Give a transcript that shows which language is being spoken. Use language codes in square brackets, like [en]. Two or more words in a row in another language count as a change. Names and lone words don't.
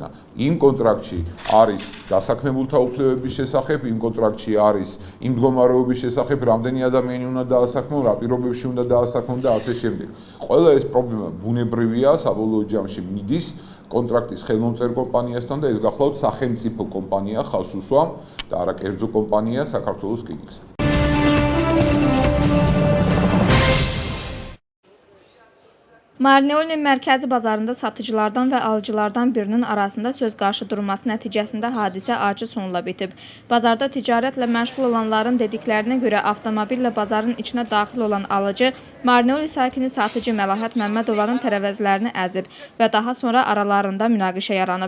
[ka] იმ კონტრაქტში არის დასაქმებულთა უფლებების შესახებ, იმ კონტრაქტში არის იმ მდგომარეობის შესახებ, რამდენი ადამიანი უნდა დაასაქმონ, რა პირობებში უნდა დაასაქმონ და ასე შემდეგ. ყველა ეს პრობლემა ბუნებრივია, საბოლოო ჯამში მიდის კონტრაქტის ხელმომწერ კომპანიასთან და ეს გახლავთ სახელმწიფო კომპანია ხავს უსვამ და არა კერძო კომპანია საქართველოს რკინიგზა. [az] Marneolin mərkəzi bazarında satıcılardan və alıcılardan birinin arasında söz qarşıdurması nəticəsində hadisə acı sonla bitib. Bazarda ticarətlə məşğul olanların dediklərinə görə avtomobillə bazarın içinə daxil olan alıcı Marneoli sakini satıcı Məlahət Məmmədovanın tərəvəzlərini əzib və daha sonra aralarında münaqişə yaranıb.